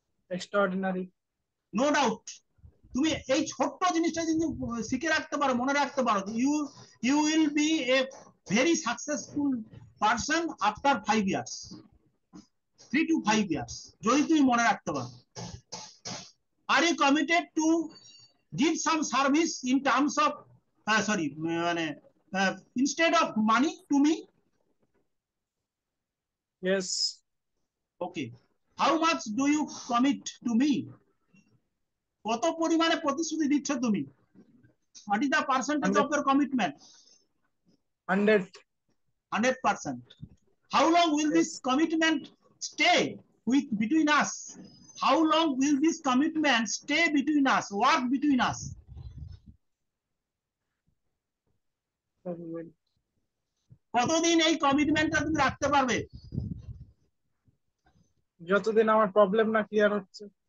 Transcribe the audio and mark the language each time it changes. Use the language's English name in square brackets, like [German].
[English] Extraordinary. No doubt. [Bangla] তুমি এই ছোট্ট জিনিসটা যদি শিখে রাখতে পারো, মনে রাখতে পারো, [English] you you will be a very successful person after 5 years, [Bangla] 3 to 5 years, যদি তুমি মনে রাখতে পারো। [English] Are you committed two give some service in terms of sorry মানে instead of money to me? Yes. Okay, how much do you commit to me? [Bangla] কত পরিমাণে প্রতিশ্রুতি দিচ্ছ তুমি? [English] what is the percentage of 100। your commitment? 100। 100%. how long will this yes. commitment stay with between us? how long will this commitment stay between us, work between us? [Bangla] কতদিন এই কমিটমেন্টটা তুমি রাখতে পারবে? যতদিন আমার প্রবলেম না ক্লিয়ার হচ্ছে।